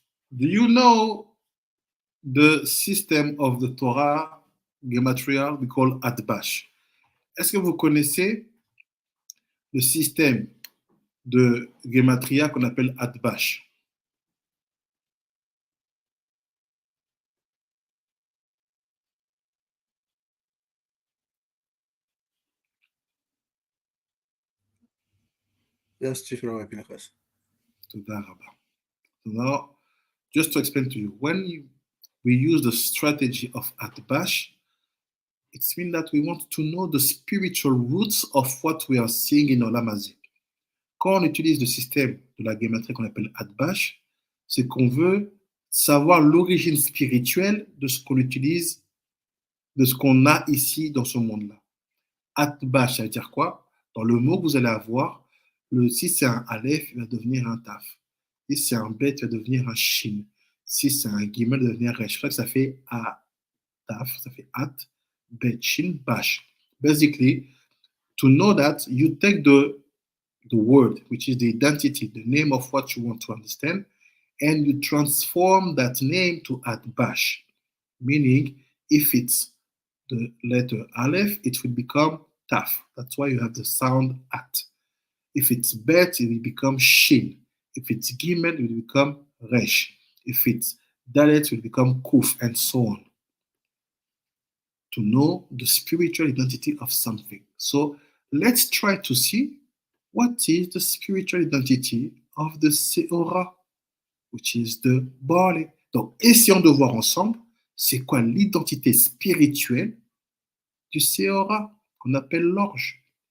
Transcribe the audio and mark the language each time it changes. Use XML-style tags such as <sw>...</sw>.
<en>Do you know the system of the Torah gematria we call Atbash?</en> <fr>Est-ce que vous connaissez le système de gematria qu'on appelle Atbash?</fr> <en>Yes, Chief Rabbi Pinchas. Now, just to explain to you, when we use the strategy of Atbash, it means that we want to know the spiritual roots of what we are seeing in Olam Hazeh.</en> <fr>Quand on utilise le système de la gématrie qu'on appelle Atbash, c'est qu'on veut savoir l'origine spirituelle de ce qu'on utilise, de ce qu'on a ici dans ce monde-là. Atbash, ça veut dire quoi? Dans le mot que vous allez avoir, si c'est un Aleph, il va devenir un Taf. Si c'est un Bet, il va devenir un Shin. Si c'est un Gimel, il va devenir Resh. Ça fait A, Taf, ça fait At, Bet, Shin, Bash.</fr> <en>Basically, to know that, you take the word, which is the identity, the name of what you want to understand, and you transform that name to Atbash. Meaning, if it's the letter Aleph, it will become Taf. That's why you have the sound At. If it's Bet, it will become Shin. If it's Gimel, it will become Resh. If it's Dalet, it will become Kuf, and so on. To know the spiritual identity of something. So let's try to see what is the spiritual identity of the Seora, which is the barley.</en> <fr>Donc, essayons de voir ensemble, c'est quoi l'identité spirituelle du Seora, qu'on appelle l'orge.</fr>